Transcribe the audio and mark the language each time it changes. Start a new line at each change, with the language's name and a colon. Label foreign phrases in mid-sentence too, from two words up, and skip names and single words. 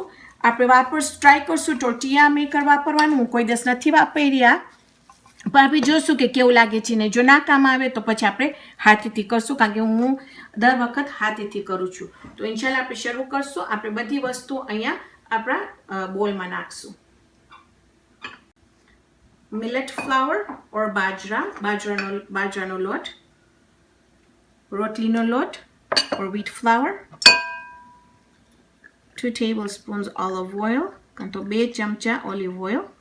Gujarati: આપણે ટ્રાય કરશું
English: tortilla maker
Gujarati: વાપરવાનું। હું કોઈ દિવસ નથી વાપર્યા પણ આપણે જોશું કે કેવું લાગે છે ને જો ના કામ આવે તો પછી આપણે હાથેથી કરશું કારણ કે હું દર વખત હાથેથી કરું છું। તો ઇન્શાલ્લાહ આપણે શરૂ કરશું। આપણે બધી વસ્તુ અહીંયા આપણા બોલમાં નાખશું।
English: millet flour or
Gujarati: બાજરાનો લોટ, રોટલીનો લોટ
English: or wheat flour, 2 tablespoons olive oil,
Gujarati: કાં તો 2 ચમચા
English: olive oil,